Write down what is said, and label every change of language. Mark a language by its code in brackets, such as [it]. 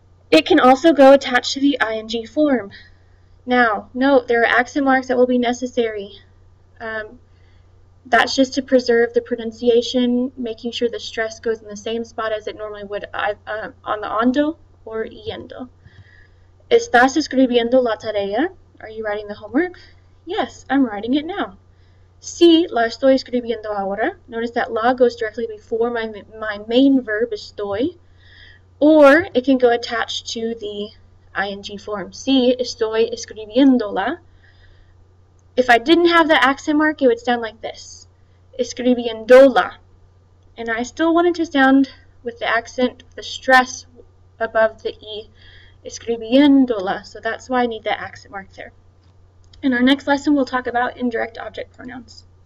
[en] It can also go attached to the ing form. Now, note, there are accent marks that will be necessary. That's just to preserve the pronunciation, making sure the stress goes in the same spot as it normally would on the ando or yendo. [es] ¿Estás escribiendo la tarea? [en] Are you writing the homework? Yes, I'm writing it now. [es] Sí, la estoy escribiendo ahora. [en] Notice that la goes directly before my main verb, estoy. Or it can go attached to the ing form. [es] Sí, estoy escribiéndola. [en] If I didn't have the accent mark, it would sound like this. Escribiéndola. And I still wanted to sound with the accent, the stress above the E. Escribiéndola. So that's why I need that accent mark there. In our next lesson, we'll talk about indirect object pronouns.